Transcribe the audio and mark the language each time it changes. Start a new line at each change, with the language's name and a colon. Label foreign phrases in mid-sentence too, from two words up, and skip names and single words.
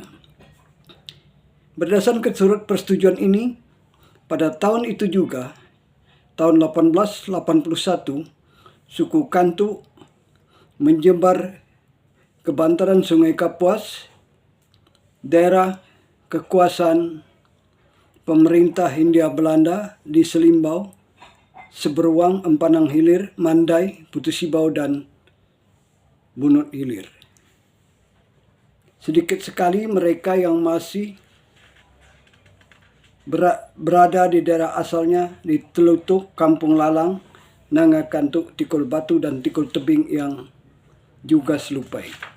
Indonesian: Berdasarkan surat persetujuan ini, pada tahun itu juga, tahun 1881, suku Kantu menyebar ke bantaran Sungai Kapuas, daerah kekuasaan pemerintah Hindia Belanda di Selimbau, Seberuang, Empanang Hilir, Mandai, Putusibau, dan Bunut Hilir. Sedikit sekali mereka yang masih berada di daerah asalnya di Telutuk, Kampung Lalang, Nanga Kantu, Tikul Batu, dan Tikul Tebing yang juga selupai.